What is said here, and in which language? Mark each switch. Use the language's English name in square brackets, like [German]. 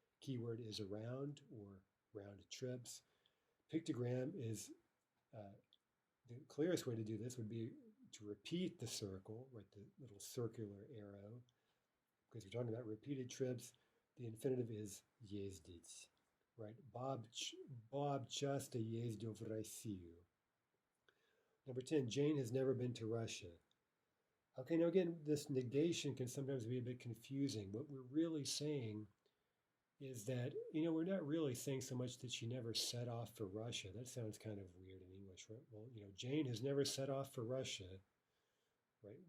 [English] Keyword is around or round trips. Pictogram is, the clearest way to do this would be to repeat the circle, right, the little circular arrow, because we're talking about repeated trips. The infinitive is ездить, right? [Russian] Bob часто ездил в Россию. [English] Number 10, Jane has never been to Russia. Okay, now again, this negation can sometimes be a bit confusing. What we're really saying is that, we're not really saying so much that she never set off for Russia. That sounds kind of weird in English, right? Well, Jane has never set off for Russia, right?